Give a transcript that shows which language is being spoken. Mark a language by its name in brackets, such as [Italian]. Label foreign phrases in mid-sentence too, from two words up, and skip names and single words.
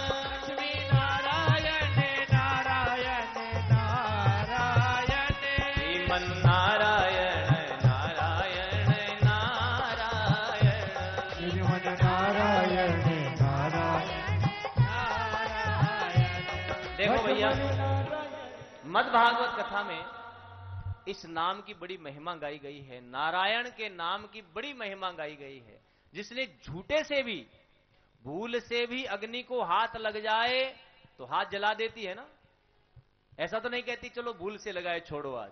[Hindi] लक्ष्मी नारायण नारायण नारायण, श्रीमन नारायण नारायण नारायण। श्रीमन नारायण नारायण नारायण। देखो भैया, मद् भागवत कथा में इस नाम की बड़ी महिमा गाई गई है, नारायण के नाम की बड़ी महिमा गाई गई है, जिसने झूठे से भी, भूल से भी अग्नि को हाथ लग जाए तो हाथ जला देती है ना। ऐसा तो नहीं कहती चलो भूल से लगाए छोड़ो आज।